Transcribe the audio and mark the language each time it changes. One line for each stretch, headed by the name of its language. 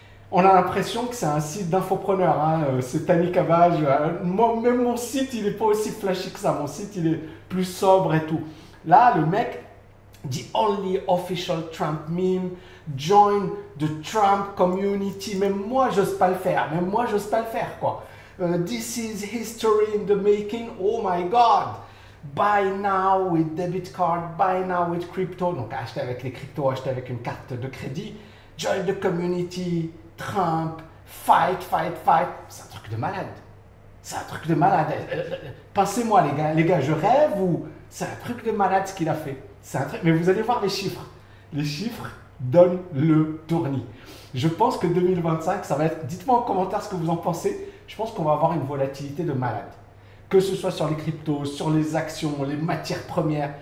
French: On a l'impression que c'est un site d'infopreneur. Hein. C'est Tammy Cavage. Moi, même mon site, il n'est pas aussi flashy que ça. Mon site, il est plus sobre et tout. Là, le mec,
English: the only official Trump meme, join the Trump community.
French: Même moi, j'ose pas le faire. Même moi, j'ose pas le faire, quoi.
English: This is history in the making. Oh my God. Buy now with debit card, buy now with crypto.
French: Donc, acheter avec les cryptos, acheter avec une carte de crédit.
English: Join the community, Trump, fight, fight, fight.
French: C'est un truc de malade. C'est un truc de malade. Pensez-moi, les gars. Les gars, je rêve ou c'est un truc de malade ce qu'il a fait. C'est un truc... Mais vous allez voir les chiffres. Les chiffres donnent le tournis. Je pense que 2025, ça va être... Dites-moi en commentaire ce que vous en pensez. Je pense qu'on va avoir une volatilité de malade. Que ce soit sur les cryptos, sur les actions, les matières premières.